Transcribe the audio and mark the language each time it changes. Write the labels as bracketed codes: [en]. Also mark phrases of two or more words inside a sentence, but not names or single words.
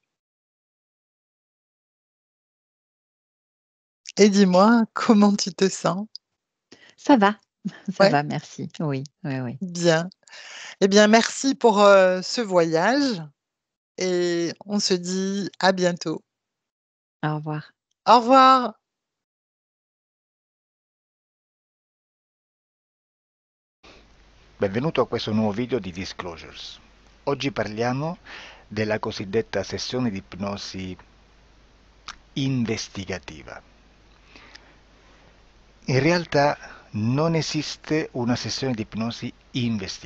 [fr] Et dis-moi comment tu te sens. ça va, ça Ouais, va, merci. Oui, oui, oui. bien. Eh bien, merci pour ce voyage et on se dit à bientôt. Au revoir. Au revoir. [it] Benvenuto a questo nuovo video di Disclosures. Oggi parliamo della cosiddetta sessione di ipnosi investigativa. In realtà non esiste una sessione di ipnosi investigativa.